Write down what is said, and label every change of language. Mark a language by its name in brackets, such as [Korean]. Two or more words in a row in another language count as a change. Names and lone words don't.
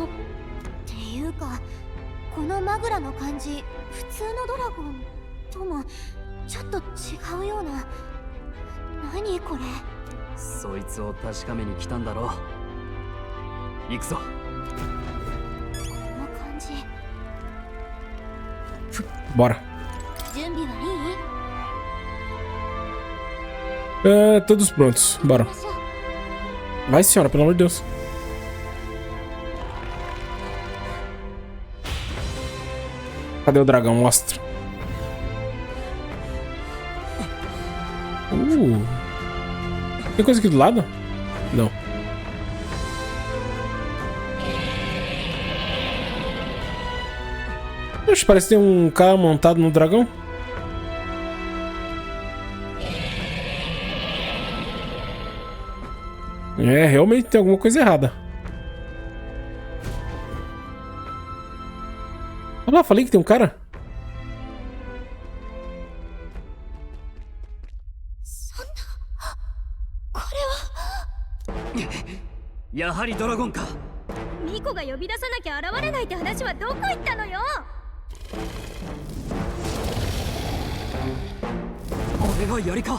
[Japanese] っていうか、このマグラの感じ、普通のドラゴンともちょっと違うような。何これ。そいつを確かめに来たんだろう。行くぞ。この感じ。 [Portuguese] Bora. [Japanese] 準備はいい？ [Portuguese] Todos prontos, bora. [Japanese] 行きましょう。 [Portuguese] Vai, senhora, pelo amor de Deus. Cadê o dragão? Mostra. Tem coisa aqui do lado? Não. Oxe, parece que tem um cara montado no dragão. É, realmente tem alguma coisa errada. Olha lá, falei que tem um cara. [Japanese] やはりドラゴンか。ミコが呼び出さなきゃ現れないって話はどこ行ったのよ。俺がやりか。